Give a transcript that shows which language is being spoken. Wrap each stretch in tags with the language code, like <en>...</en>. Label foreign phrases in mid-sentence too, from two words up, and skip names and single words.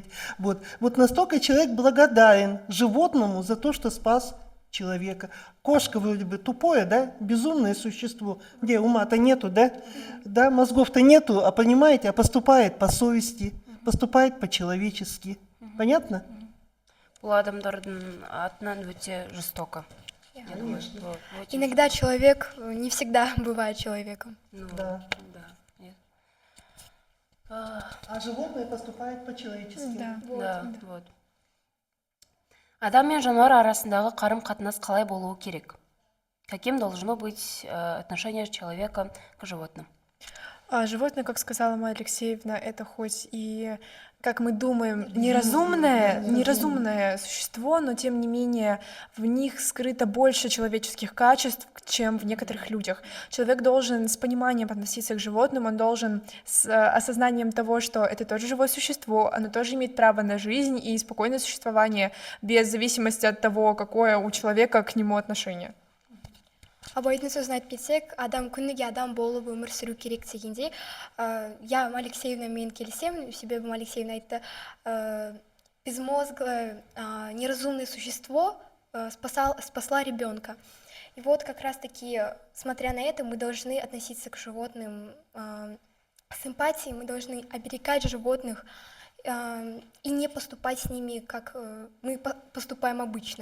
<ru>Вот настолько человек благодарен животному за то, что спас человека. Кошка вроде бы тупое, да, безумное существо, где ума-то нету, да, мозгов-то нету, а понимаете, а поступает по совести, поступает по-человечески. Понятно?</ru> <kk>Бұл адамдардың атынан өте жестоко.</kk> <ru>Иногда человек не всегда бывает человеком. Да. А животное поступает по-человечески. Да.</ru> <kk>Адам мен жануар арасындағы қарым-қатынас қалай болуы керек?</kk> <ru>Каким должно быть отношение человека к животным? Животное, как сказала Майя Алексеевна, это хоть и, как мы думаем, неразумное существо, но тем не менее в них скрыто больше человеческих качеств, чем в некоторых людях. Человек должен с пониманием относиться к животным, он должен с осознанием того, что это тоже живое существо, оно тоже имеет право на жизнь и спокойное существование, без зависимости от того, какое у человека к нему отношение.</ru> <kk>Абайдың сөзін айтып кетсек, адам күніге адам болып өмір сүру керек дегенде, я Алексеевнамен келісемін, себебі Алексеевна айтты,</kk> <ru>безмозглое, неразумное существо</ru> <kk>спасла ребенка.</kk> <ru>И вот как раз таки, смотря на это, мы должны относиться к животным с эмпатией, мы должны оберегать животных и не поступать с ними, как мы поступаем обычно.</ru>